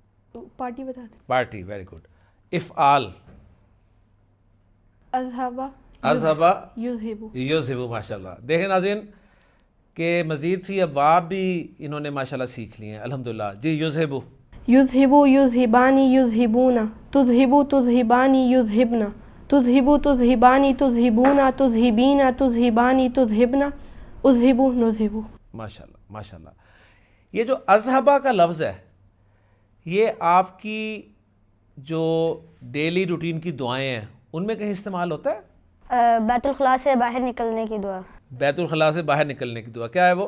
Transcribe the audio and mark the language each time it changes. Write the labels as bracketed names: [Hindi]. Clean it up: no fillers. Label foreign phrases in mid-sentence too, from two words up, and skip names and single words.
[Urdu] پارٹی بتا دیں. پارٹی. [English] very good. [Urdu] افعال [Arabic] اذهب اذہبا युज़हिबु। یذہبو، ماشاء اللہ. [Urdu] دیکھیں ناظرین کہ مزید [Arabic] فی ابواب [Urdu] بھی انہوں نے ماشاءاللہ سیکھ لی ہیں الحمدللہ. جی یذہبو. [Arabic] يذهب يذهبان يذهبون تذهب تذهبان يذهبن تذهب تذهبان تذهبون تذهبين تذهبان تذهبن أذهب نذهب. ماشاءاللہ ماشاءاللہ. [Urdu] یہ جو اذہبا کا لفظ ہے یہ آپ کی جو [English] daily routine [Urdu] کی دعائیں ہیں ان میں کہیں استعمال ہوتا ہے؟ بیت الخلاء سے باہر نکلنے کی دعا. بیت الخلاء سے باہر نکلنے کی دعا کیا ہے وہ؟